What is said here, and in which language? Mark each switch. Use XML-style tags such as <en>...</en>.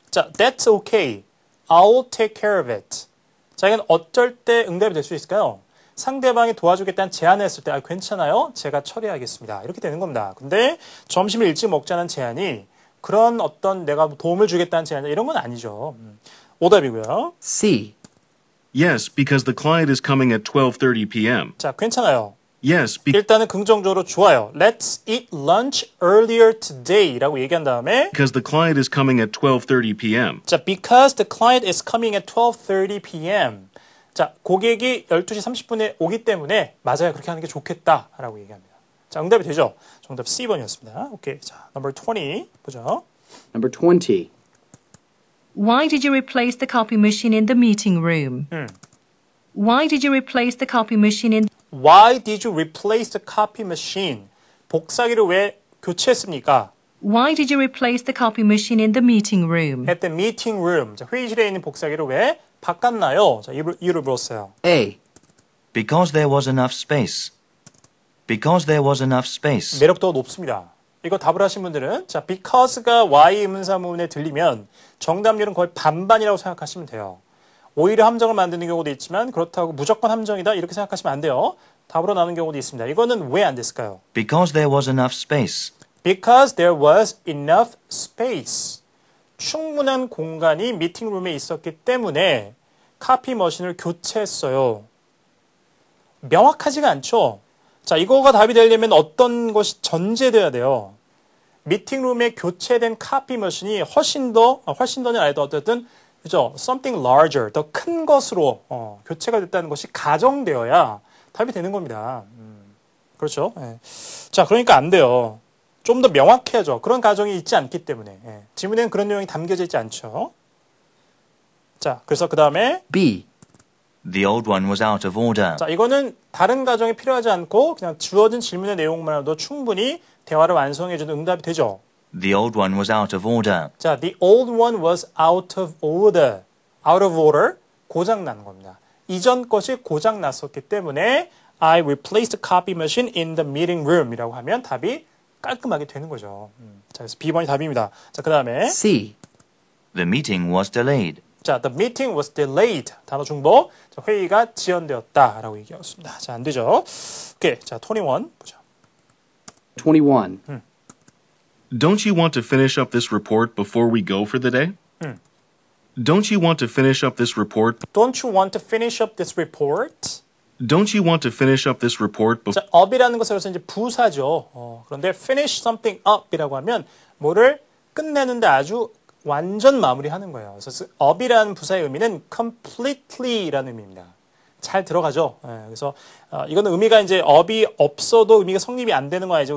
<en>자, that's okay. I'll take care of it.</en> <ko>자, 이건 어쩔 때 응답이 될 수 있을까요? 상대방이 도와주겠다는 제안을 했을 때 괜찮아요? 제가 처리하겠습니다. 이렇게 되는 겁니다. 근데 점심을 일찍 먹자는 제안이 그런 어떤 내가 도움을 주겠다는 제안 이런 건 아니죠. 오답이고요.</ko> <en>C. Yes, because the client is coming at 12:30 p.m.</en> <ko>자, 괜찮아요.</ko> <en>Yes,</en> <ko>일단은 긍정적으로 좋아요.</ko> <en>Let's eat lunch earlier today</en> <ko>라고 얘기한 다음에</ko> <en>because the client is coming at 12:30 p.m. 자, because the client is coming at 12:30 p.m.</en> <ko>자, 고객이 12시 30분에 오기 때문에 맞아요. 그렇게 하는 게 좋겠다라고 얘기합니다. 자, 응답이 되죠? 정답 C번이었습니다. 오케이. 자, number 20 보죠.</ko> <en>Number 20. Why did you replace the copy machine in the meeting room? Why did you replace the copy machine in Why did you replace the copy machine?</en> <ko>복사기를 왜 교체했습니까?</ko> <en>Why did you replace the copy machine in the meeting room? At the meeting room.</en> <ko>자, 회의실에 있는 복사기를 왜 바꿨나요? 자, 이유를 물었어요.</ko> <en>A. Because there was enough space. Because there was enough space.</en> <ko>매력도가 높습니다. 이거 답을 하신 분들은 자, because가 y 의문사문에 들리면 정답률은 거의 반반이라고 생각하시면 돼요. 오히려 함정을 만드는 경우도 있지만 그렇다고 무조건 함정이다 이렇게 생각하시면 안 돼요. 답으로 나오는 경우도 있습니다. 이거는 왜 안 됐을까요?</ko> <en>Because there was enough space. Because there was enough space.</en> <ko>충분한 공간이 미팅룸에 있었기 때문에 카피 머신을 교체했어요. 명확하지가 않죠? 자, 이거가 답이 되려면 어떤 것이 전제돼야 돼요. 미팅룸에 교체된 카피 머신이 훨씬 더는 아니도 어쨌든 그죠?</ko> <en>Something larger,</en> <ko>더 큰 것으로 교체가 됐다는 것이 가정되어야 답이 되는 겁니다. 그렇죠? 예. 자, 그러니까 안 돼요. 좀 더 명확해야죠. 그런 가정이 있지 않기 때문에. 예. 지문에는 그런 내용이 담겨져 있지 않죠. 자, 그래서 그 다음에</ko> <en>B. The old one was out of order.</en> <ko>자, 이거는 다른 가정이 필요하지 않고 그냥 주어진 질문의 내용만으로도 충분히 대화를 완성해주는 응답이 되죠.</ko> <en>The old one was out of order. 자, the old one was out of order. out of order,</en> <ko>고장난 겁니다. 이전 것이 고장났었기 때문에</ko> <en>I replaced the copy machine in the meeting room</en> <ko>이라고 하면 답이 깔끔하게 되는 거죠. 자, 그래서 B번이 답입니다. 자, 그 다음에</ko> <en>C. The meeting was delayed. 자, the meeting was delayed.</en> <ko>단어 중복. 자, 회의가 지연되었다라고 얘기하고 있습니다. 자, 안 되죠. 오케이. 자, 21 보죠.</ko> <en>21. Don't you want to finish up this report before we go for the day? Don't you want to finish up this report? Don't you want to finish up this report? Don't you want to finish up this report before?</en> <ko>자, up이라는 것은 여기서 이제 부사죠. 그런데 finish something up이라고 하면 뭐를 끝내는데 아주 완전 마무리하는 거예요. 그래서 up이라는 부사의 의미는 completely라는 의미입니다. 잘 들어가죠. 그래서 이거는 의미가 이제 up이 없어도 의미가 성립이 안 되는 거 아니죠.</ko>